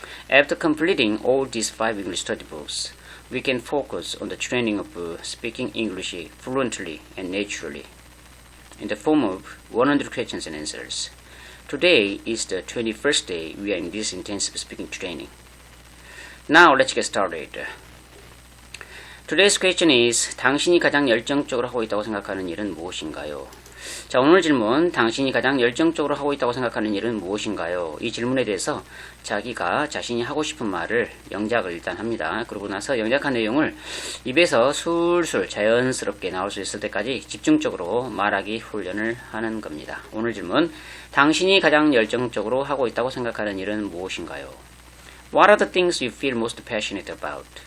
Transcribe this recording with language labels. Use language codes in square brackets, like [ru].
[en] After completing all these 5 English study books, we can focus on the training of speaking English fluently and naturally in the form of 100 questions and answers. Today is the 21st day we are in this intensive speaking training. Now let's get started. Today's question is, [ko] 당신이 가장 열정적으로 하고 있다고 생각하는 일은 무엇인가요? 자, 오늘 질문, 당신이 가장 열정적으로 하고 있다고 생각하는 일은 무엇인가요? 이 질문에 대해서 자기가 자신이 하고 싶은 말을 영작을 일단 합니다. 그러고 나서 영작한 내용을 입에서 술술 자연스럽게 나올 수 있을 때까지 집중적으로 말하기 훈련을 하는 겁니다. 오늘 질문, 당신이 가장 열정적으로 하고 있다고 생각하는 일은 무엇인가요? [en] What are the things you feel most passionate about?